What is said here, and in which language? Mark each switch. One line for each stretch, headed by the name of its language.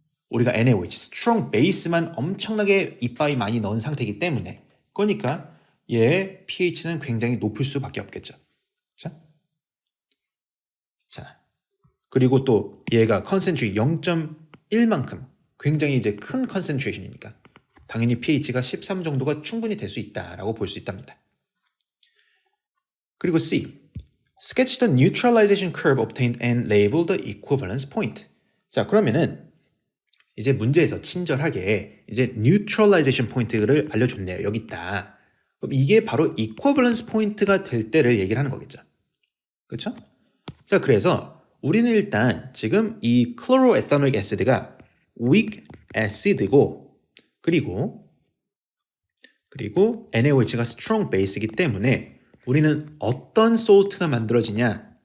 Korean: 우리가 NaOH, strong base만 엄청나게 이빠이 많이 넣은 상태이기 때문에 그러니까 얘의 pH는 굉장히 높을 수밖에 없겠죠. 자, 그리고 또 얘가 컨센트레이션 0.1만큼 굉장히 이제 큰 컨센트레이션이니까 당연히 pH가 13 정도가 충분히 될 수 있다라고 볼 수 있답니다. 그리고 C.
English: Sketch the neutralization curve obtained and label the equivalence point.
Korean: 자, 그러면은 이제 문제에서 친절하게 이제 neutralization point를 알려줬네요. 여기 있다. 그럼 이게 바로 equivalence point가 될 때를 얘기를 하는 거겠죠. 그렇죠? 자, 그래서 우리는 일단 지금 이 chloroethanoic acid가 weak acid고 그리고 NaOH가 strong base이기 때문에 우리는 어떤 salt가 만들어지냐?